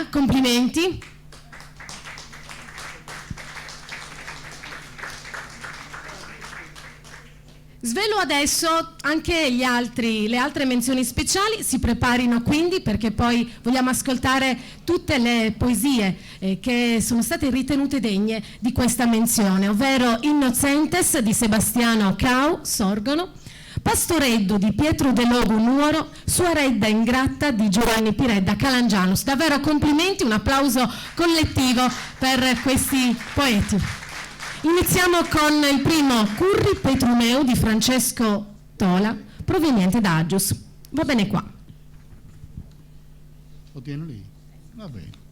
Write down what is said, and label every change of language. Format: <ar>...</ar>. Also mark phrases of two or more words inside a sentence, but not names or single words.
<it>Complimenti. Svelo adesso anche le altre menzioni speciali, si preparino quindi perché poi vogliamo ascoltare tutte le poesie che sono state ritenute degne di questa menzione, ovvero Innocentes di Sebastiano Cau, Sorgono, Pastoreddu di Pietro De Logu Nuoro, Suaredda Ingratta di Giovanni Piredda Calangianus. Davvero complimenti, un applauso collettivo per questi poeti. Iniziamo con il primo, Curri Petrumeu di Francesco Tola, proveniente da Aggius. Va bene qua. Lo tieno lì? Va bene.</it>